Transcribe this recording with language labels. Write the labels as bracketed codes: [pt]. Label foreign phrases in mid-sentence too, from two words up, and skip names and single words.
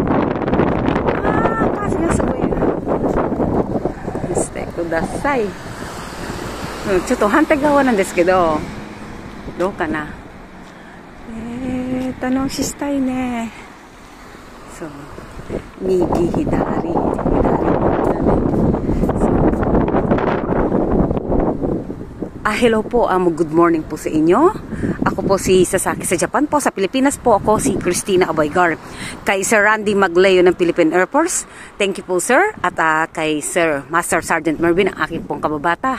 [ja] 風がすごい。してください。ちょっと反対側なんですけど、どうかな。楽ししたいね。そう。右、 [tl] 左。Hello po, [en] good morning [tl] po sa inyo. Ako po si Sasaki sa Japan po. Sa Pilipinas po ako si Christina Abaygar. Kay Sir Randy Magleo ng Philippine Air Force. [en] Thank you [tl] po sir. At kay Sir Master Sergeant Mervin, ang aking pong kababata.